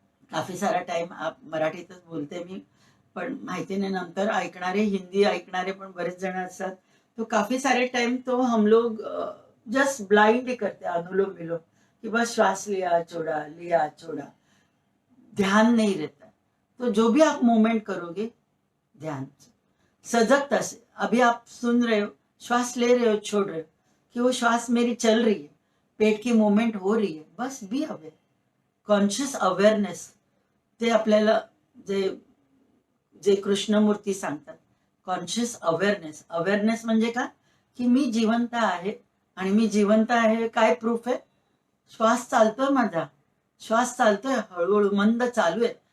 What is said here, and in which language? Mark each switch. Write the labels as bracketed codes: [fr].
[hi] काफी सारा टाइम [mr] मराठीतच बोलते मी, पण माहिती नाही नंतर ऐकणारे, हिंदी ऐकणारे पण बरेच जण असतात. [hi] तो काफी सारे टाइम तो हम लोग जस्ट ब्लाइंड करते अनुलोम विलोम, कि बस श्वास लिया छोड़ा, ध्यान नहीं रहता. तो जो भी आप मूवमेंट करोगे ध्यान सजगता से, अभी आप सुन रहे हो, श्वास ले रहे हो, छोड़ रहे हो, कि वो श्वास मेरी चल रही है, पेट की मूवमेंट हो रही है, बस बी अवेयर. [mr] कॉन्शियस अवेअरनेस, ते आपल्याला जे जे कृष्णमूर्ती सांगतात, कॉन्शियस अवेअरनेस. अवेअरनेस म्हणजे का? की मी जिवंत आहे. आणि मी जिवंत आहे काय प्रूफ आहे? श्वास चालतोय माझा, श्वास चालतोय, हळूहळू मंद चालू आहे.